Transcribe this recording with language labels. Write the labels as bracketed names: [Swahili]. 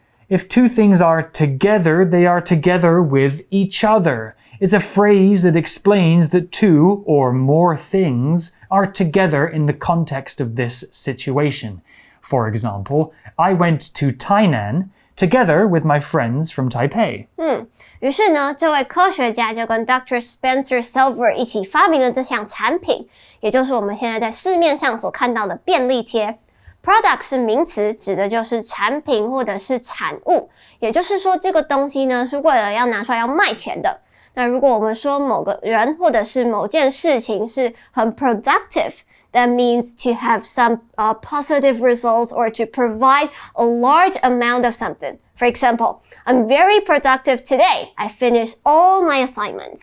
[English] If two things are together, they are together with each other. It's a phrase that explains that two or more things are together in the context of this situation. For example, I went to Tainan together with my friends from Taipei. [Chinese] 于是呢，这位科学家就跟 Dr. Spencer Silver 一起发明了这项产品，也就是我们现在在市面上所看到的便利贴。 Product 是名词，指的就是产品或者是产物，也就是说这个东西呢是为了要拿出来要卖钱的。那如果我们说某个人或者是某件事情是很 [English] productive, that means to have some positive results or to provide a large amount of something. For example, I'm very productive today. I finished all my assignments.